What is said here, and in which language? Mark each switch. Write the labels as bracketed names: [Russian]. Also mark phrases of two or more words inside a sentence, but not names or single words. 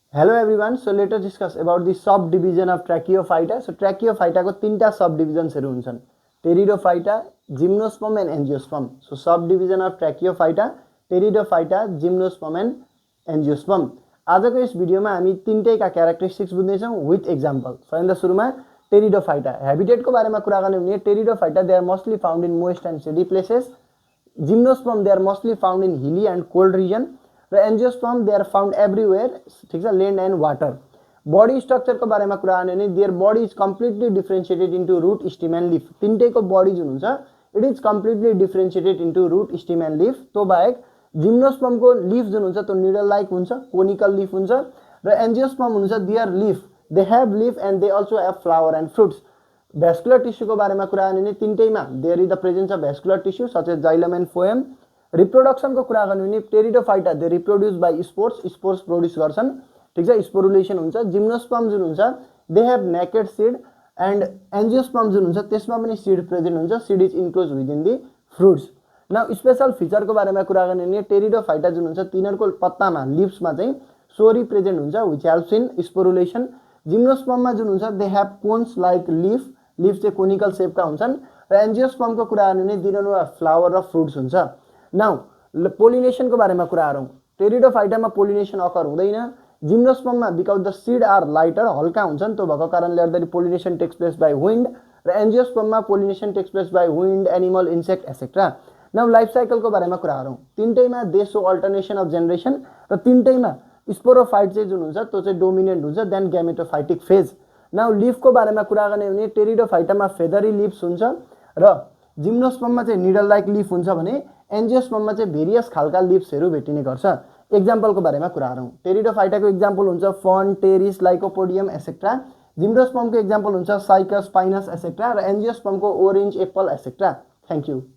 [English] Hello everyone, so let us discuss about the subdivision of Tracheophyta. [Nepali] So Tracheophyta को तीनटा subdivisions हुन्छन्, [English] Pteridophyta, Gymnosperm and Angiosperm. So subdivision of Tracheophyta, Pteridophyta, Gymnosperm and Angiosperm. [Nepali] आजको यस भिडियोमा हामी तीनटैका क्यारेक्टरिस्टिक्स बुझ्नेछौं [English] विथ एक्जाम्पल. [Nepali] सबैभन्दा सुरुमा Pteridophyta, ह्याबिटेटको बारेमा कुरा गर्ने भने [English] Pteridophyta they are mostly found in moist and shady places. Gymnosperm they are mostly found in hilly and cold region. र angiosperm they are found everywhere, [Nepali] ठीक छ, [English] land and water. body structure [Nepali] को बारे में कुरा गर्ने भने [English] their body is completely differentiated into root, stem and leaf. [Nepali] तीनटैको बॉडी जुन हुन्छ [English] it is completely differentiated into root, stem and leaf. [Nepali] तो बाहेक जिम्नोस्पर्म को लीफ जुन हुन्छ त्यो [English] निडल लाइक [Nepali] हुन्छ, [English] कोनिकल लीफ [Nepali] हुन्छ. [English] र एन्जियोस्पर्म हुन्छ their leaf, they have leaf and they also have flower and fruits. vascular tissue [Nepali] को बारे में कुरा गर्ने भने तीनटैमा [English] there is the presence of vascular tissue such as xylem and phloem. रिप्रोडक्सन [Nepali] को कुरा गर्ने भने [English] Pteridophyta they reproduce by spores, spores produce [Nepali] गर्छन्, ठीक छ, [English] स्पोरुलेसन हुन्छ. जिम्नोस्पर्म [Nepali] जुन हुन्छ [English] they have naked seed and angiosperm [Nepali] जुन हुन्छ त्यसमा पनि [English] seed present हुन्छ, seed is enclose within the fruits. नाउ स्पेशल फिचर [Nepali] को बारेमा कुरा गर्ने भने Pteridophyta जुन हुन्छ तिनीहरुको पत्तामा लिव्समा चाहिँ [English] सोरी प्रेजेन्ट [Nepali] हुन्छ [English] व्हिच हेल्प्स इन स्पोरुलेसन. [Nepali] जिम्नोस्पर्ममा जुन हुन्छ [English] दे हैव कोन्स लाइक लीफ, लीफ [Nepali] चाहिँ [English] कोनिकल शेपका [Nepali] हुन्छन्. र एन्जियोस्पर्म को कुरा गर्ने भने तिनीहरुमा फ्लावर र फ्रुट्स हुन्छ. [English] नाउ पोलिनेसन [Nepali] को बारे में कुरा गरौँ. Pteridophyta में [English] पोलिनेसन अकर [Nepali] हुँदैन. [English] जिम्नोस्पर्म में because the seed are lighter, [Nepali] हल्का हुन्छन्, त्यो भएको कारणले गर्दा [English] pollination takes place by wind. र एन्जियोस्पर्म में pollination takes place by wind, animal, insect etcetera. नाउ लाइफ साइकल [Nepali] को बारे में कुरा गरौँ. तीनटैमा [English] दे सो अल्टरनेसन अफ जेनरेसन [Nepali] र तीनटैमा स्पोरोफाइट चाहिँ जुन हुन्छ त्यो चाहिँ डोमिनेन्ट हुन्छ [English] देन गैमेटोफाइटिक फेज. [Nepali] नाउ लीफ को बारे में कुरा गर्ने भने Pteridophyta में [English] फेदरी लीव्स [Nepali] हुन्छ र जिम्नोस्पर्म में चाहिँ [English] निडल लाइक लीफ [Nepali] हुन्छ भने एन्जियोस्पर्म में चाहिँ भेरियस खालका लीव्सहरु भेटिने गर्छ. एक्जाम्पल को बारे में कुरा गरौँ. Pteridophyta को एक्जाम्पल हुन्छ [English] फर्न, टेरिस, लाइकोपोडियम एसेट्रा. [Nepali] जिम्नोस्पर्म को एक्जाम्पल हुन्छ [English] साइकस, पाइनस एसेट्रा. [Nepali] र एन्जियोस्पर्म को [English] ओरेन्ज, एप्पल एसेट्रा. thank you.